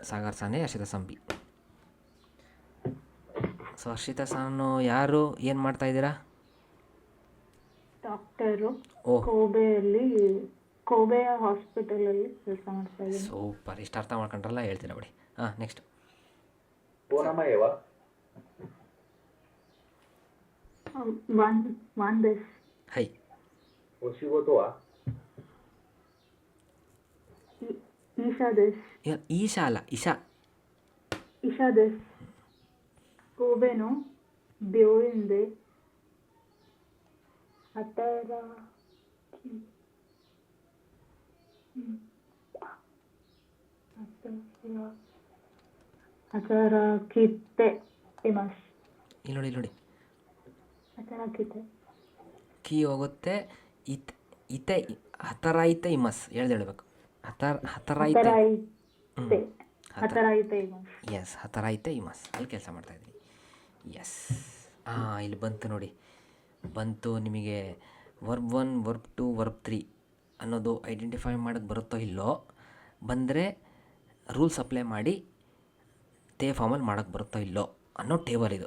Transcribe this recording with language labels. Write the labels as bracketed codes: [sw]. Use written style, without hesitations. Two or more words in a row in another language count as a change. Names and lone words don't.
[kn] ಸಾಗರ್ ಸಾನೇ, ಹರ್ಷಿತಾ ಸಾನ್ ಬಿ. ಸೊ ಹರ್ಷಿತಾ ಸಾನು ಯಾರು, ಏನು ಮಾಡ್ತಾ ಇದ್ದೀರಾ? ಡಾಕ್ಟರು. ಓಹ್, ಕೋಬೆ ಹಾಸ್ಪಿಟಲಲ್ಲಿ ಕೆಲಸ ಮಾಡ್ತಾ ಇದ್ದೀನಿ. ಸೂಪರ್. ಇಷ್ಟು ಅರ್ಥ ಮಾಡ್ಕೊಂಡ್ರಲ್ಲ, ಹೇಳ್ತೀರಾ ಬಿಡಿ. ಹಾಂ, ನೆಕ್ಸ್ಟ್. [ja] ಓನಮಯವ. ワンです。はい。お仕事は医者です。いや、医者ಅಲ್ಲ、医者。医者です。神戸の病院で働き、働きています。 [kn] ಇಲ್ಲಿ ನೋಡಿ, ಇಲ್ಲಿ ನೋಡಿ. [ja] 働きて。 [kn] ಕೀ ಹೋಗುತ್ತೆ. [ja] いて 働いて います [kn] ಹೇಳ್ಬೇಕು. [ja] ಹತರಾಯಿತೆ. 働いています。 [kn] ಎಸ್, [ja] 働いて います. [kn] ಅಲ್ಲಿ ಕೆಲಸ ಮಾಡ್ತಾಯಿದ್ದೀನಿ. ಎಸ್. ಇಲ್ಲಿ ಬಂತು ನೋಡಿ. ಬಂತು ನಿಮಗೆ ವರ್ಬ್ 1, ವರ್ಬ್ 2, ವರ್ಬ್ 3 ಅನ್ನೋದು ಐಡೆಂಟಿಫೈ ಮಾಡೋಕ್ಕೆ ಬರುತ್ತೋ ಇಲ್ಲೋ. ಬಂದರೆ [en] rules apply [kn] ಮಾಡಿ ತೇ ಫಾರ್ಮಲ್ಲಿ ಮಾಡೋಕ್ಕೆ ಬರುತ್ತೋ ಇಲ್ಲೋ ಅನ್ನೋ ಟೇಬಲ್ ಇದು.